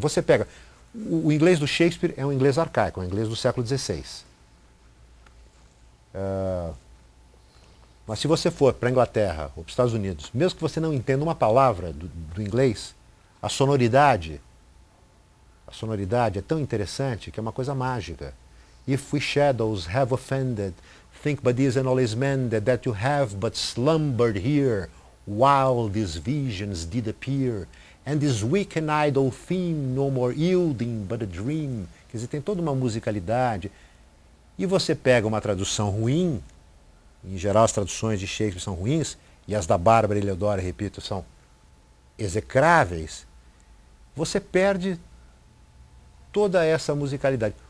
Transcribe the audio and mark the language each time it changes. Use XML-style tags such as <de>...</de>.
<pt>Você pega, o inglês do Shakespeare é um inglês arcaico, é um inglês do século XVI. Mas se você for para a Inglaterra ou para os Estados Unidos, mesmo que você não entenda uma palavra do inglês, a sonoridade é tão interessante que é uma coisa mágica.</pt> <en>If we shadows have offended, think but these and all is mended, that you have but slumbered here, while these visions did appear, and this weak and idle theme no more yielding but a dream.</en> <pt>Quer dizer, tem toda uma musicalidade. E você pega uma tradução ruim, em geral as traduções de Shakespeare são ruins, e as da Bárbara Heliodora, repito, são execráveis, você perde toda essa musicalidade.</pt>